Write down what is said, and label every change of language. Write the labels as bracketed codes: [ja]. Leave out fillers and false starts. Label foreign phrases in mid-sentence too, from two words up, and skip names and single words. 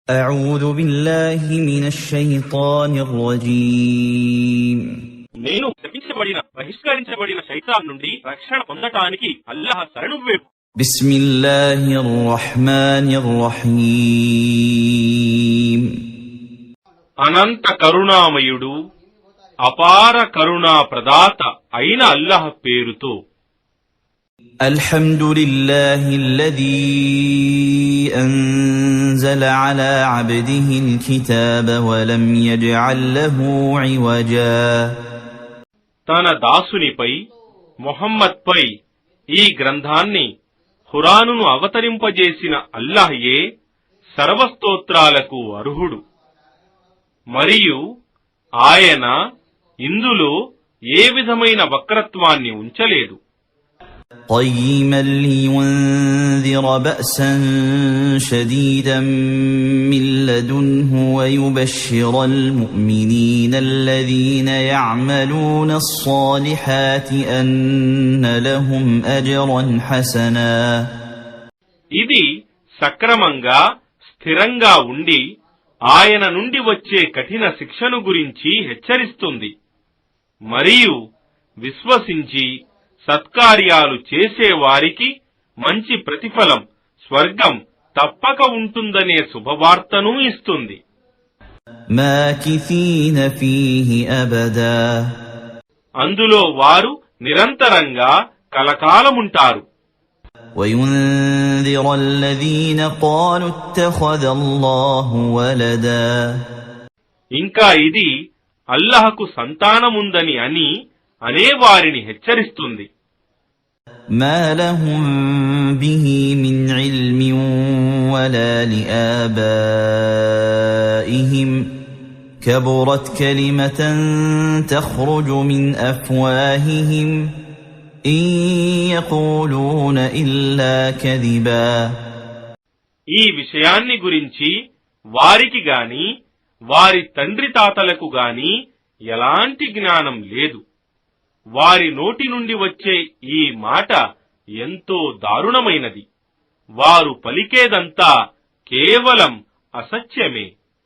[ar] أعوذ بالله من الشيطان الرجيم [te] నేను శపించబడిన బహిష్కరించబడిన శైతాన్ నుండి రక్షణ పొందటానికి అల్లాహ్ శరణు వేపు. [ar] بسم الله الرحمن الرحيم [te] అనంత కరుణామయుడు అపార కరుణా ప్రదాత అయిన అల్లాహ్ పేరుతో. [ar] الحمد لله الذي أنزل على عبده الكتاب ولم يجعل له عوجا [te] తన దాసునిపై ముహమ్మద్ పై ఈ గ్రంథాన్ని ఖురానును అవతరింపజేసిన అల్లాహ్యే సర్వస్తోత్రాలకు అర్హుడు. మరియు ఆయన ఇందులో ఏ విధమైన వక్రత్వాన్ని ఉంచలేదు. [ar] قيما لينذر بأسا شديدا من لدنه ويبشر المؤمنين الذين يعملون الصالحات أن لهم أجرا حسنا [te] ఇది సక్రమంగా స్థిరంగా ఉండి ఆయన నుండి వచ్చే కఠిన శిక్షను గురించి హెచ్చరిస్తుంది. మరియు విశ్వసించి సత్కార్యాలు చేసేవారికి మంచి ప్రతిఫలం స్వర్గం తప్పక ఉంటుందనే శుభవార్తను ఇస్తుంది. [ar] ماكثين فيه أبدا [te] అందులో వారు నిరంతరంగా కలకాలముంటారు. [ar] وينذر الذين قالوا اتخذ الله ولدا [te] ఇంకా ఇది అల్లాహకు సంతానముందని అనేవారిని హెచ్చరిస్తుంది. [ar] ما لهم به من علم ولا لآبائهم كبرت كلمة تخرج من أفواههم إن يقولون إلا كذبا [te] ఈ విషయాన్ని గురించి వారికి గాని వారి తండ్రి తాతలకు గాని ఎలాంటి జ్ఞానం లేదు. వారి నోటి నుండి వచ్చే ఈ మాట ఎంతో దారుణమైనది. వారు పలికేదంతా కేవలం అసత్యమే.